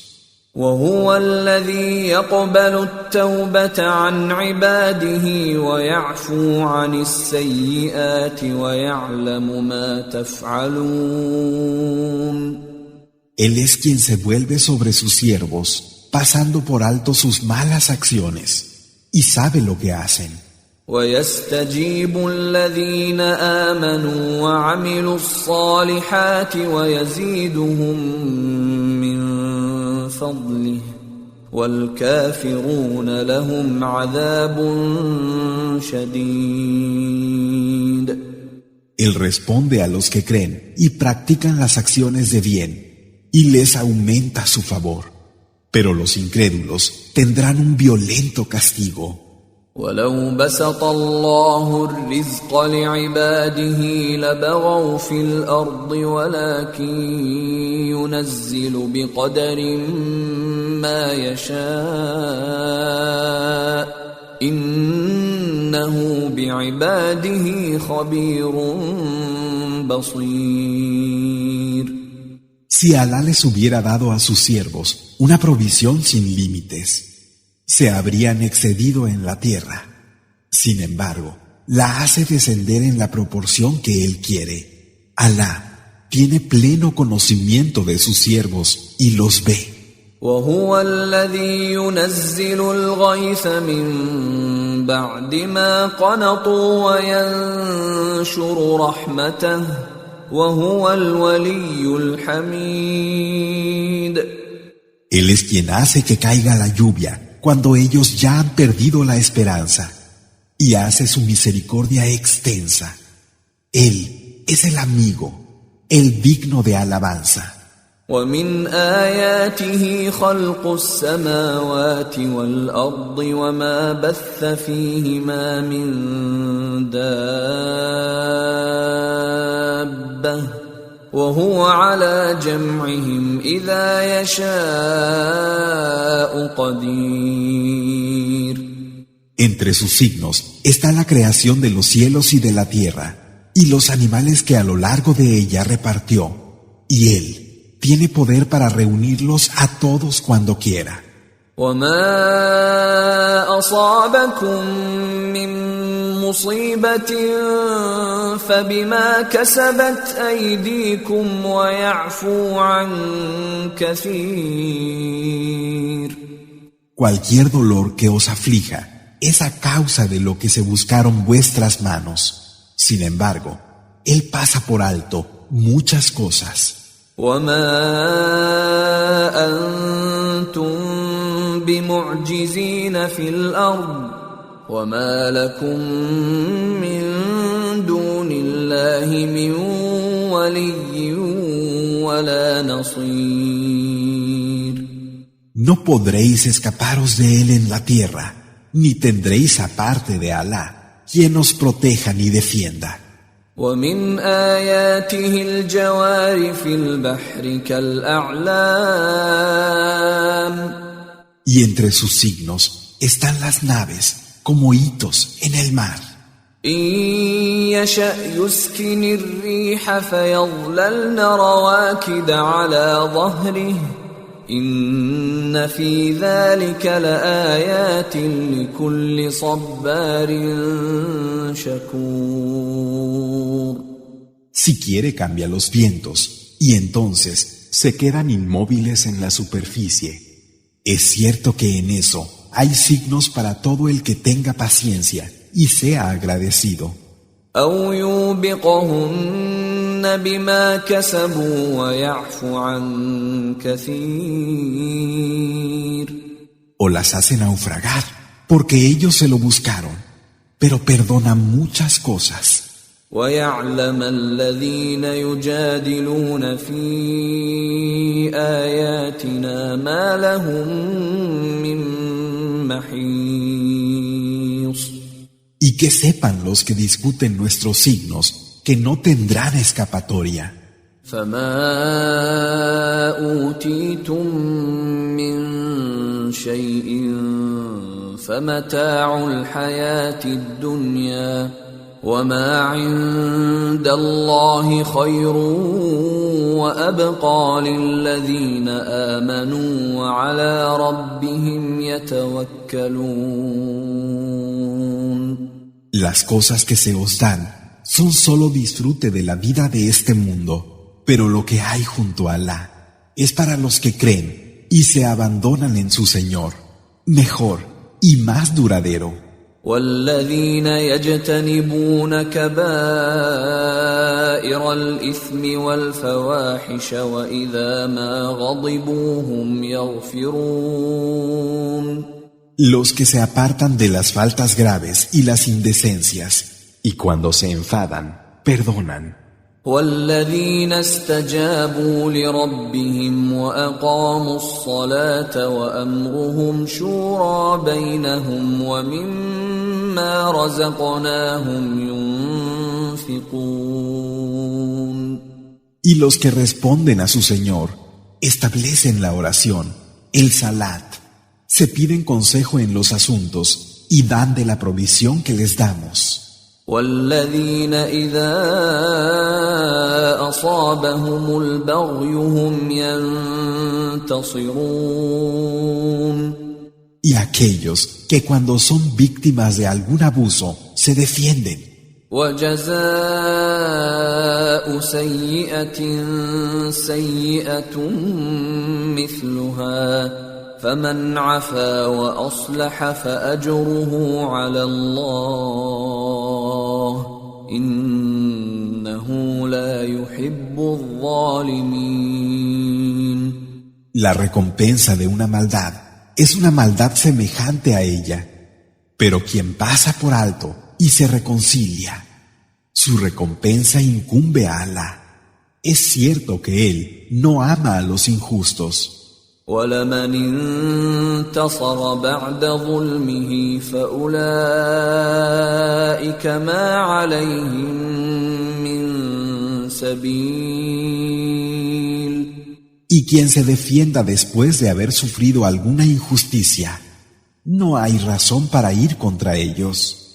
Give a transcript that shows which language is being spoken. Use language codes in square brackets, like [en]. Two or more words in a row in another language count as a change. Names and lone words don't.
[ar] وهو الذي يقبل التوبة عن عباده ويعفو عن السيئات ويعلم ما تفعلون. [es] Él es quien se vuelve sobre sus siervos, pasando por alto sus malas acciones, y sabe lo que hacen. [ar] ويستجيب الذين آمنوا وعملوا الصالحات ويزيدهم من فضله والكافرون لهم عذاب شديد. [es] Él responde a los que creen y practican las acciones de bien, y les aumenta su favor. Pero los incrédulos tendrán un violento castigo. [ar] ولو بسط الله الرزق لعباده لبغوا في الأرض ولكن ينزل بقدر ما يشاء إنه بعباده خبير بصير. [es] Si Alá les hubiera dado a sus siervos una provisión sin límites, se habrían excedido en la tierra. Sin embargo, la hace descender en la proporción que Él quiere. Alá tiene pleno conocimiento de sus siervos y los ve. [ar] وهو الذي ينزل الغيث من بعد ما قنطوا وينشر رحمته وهو الولي الحميد. [es] Él es quien hace que caiga la lluvia cuando ellos ya han perdido la esperanza, y hace su misericordia extensa. Él es el amigo, el digno de alabanza. [ar] ومن آياته خلق السماوات والأرض وما بث فيهما من دابة وهو على جمعهم إذا يشاء قدير. [es] Entre sus signos está la creación de los cielos y de la tierra, y los animales que a lo largo de ella repartió, y Él tiene poder para reunirlos a todos cuando quiera. [ar] وما أصابكم من مصيبة فبما كسبت أيديكم ويعفو عن كثير. [es] Cualquier dolor que os aflija es a causa de lo que se buscaron vuestras manos. Sin embargo, Él pasa por alto muchas cosas. [ar] وما أنتم بمعجزين في الأرض وما لكم من دون الله من ولي ولا نصير. [es] No podréis escaparos de Él en la tierra, ni tendréis aparte de Alá quien os proteja ni defienda. [ar] ومن آياته الجوار في البحر كالأعلام. [es] Y entre sus signos están las naves como hitos en el mar. [ar] إن يشأ يسكن الريح فيظللن رواكد على ظهره إن في ذلك لآيات لكل صبار شكور. [es] Si quiere cambia los vientos y entonces se quedan inmóviles en la superficie. Es cierto que en eso hay signos para todo el que tenga paciencia y sea agradecido. [ar] أو يوبقهن بما كسبوا ويعفو عن كثير. [es] O las hace naufragar porque ellos se lo buscaron, pero perdonan muchas cosas. [ar] ويعلم الذين يجادلون في آياتنا ما لهم من محيص. [es] Y que sepan los que discuten nuestros signos que no tendrán escapatoria. [ar] فما أوتيتم من شيء فمتاع الحياة الدنيا وما عند الله خير وأبقى للذين آمنوا وعلى ربهم يتوكلون. [es] Las cosas que se os dan son solo disfrute de la vida de este mundo, pero lo que hay junto a Alá es para los que creen y se abandonan en su Señor, mejor y más duradero. [ar] والذين يجتنبون كبائر الإثم والفواحش وإذا ما غضبوا هم يغفرون. [es] Los que se apartan de las faltas graves y las indecencias, y cuando se enfadan, perdonan. [ar] والذين استجابوا لربهم وأقاموا الصلاة وأمرهم شورى بينهم ومما رزقناهم ينفقون. [es] Y los que responden a su Señor, establecen la oración, el salat, se piden consejo en los asuntos y dan de la provisión que les damos. [ar] والذين إذا أصابهم البغي هم ينتصرون. [es] Y aquellos que cuando son víctimas de algún abuso se defienden. [ar] وجزاء سيئة سيئة مثلها فمن عفا وأصلح فأجره على الله إنه لا يحب الظالمين. [es] La recompensa de una maldad es una maldad semejante a ella, pero quien pasa por alto y se reconcilia, su recompensa incumbe a Alá. Es cierto que Él no ama a los injustos. [ar] وَلَمَنِ انتصر بعد ظلمه فأولئك ما عليهم من سبيل. [es] Y quien se defienda después de haber sufrido alguna injusticia, no hay razón para ir contra ellos.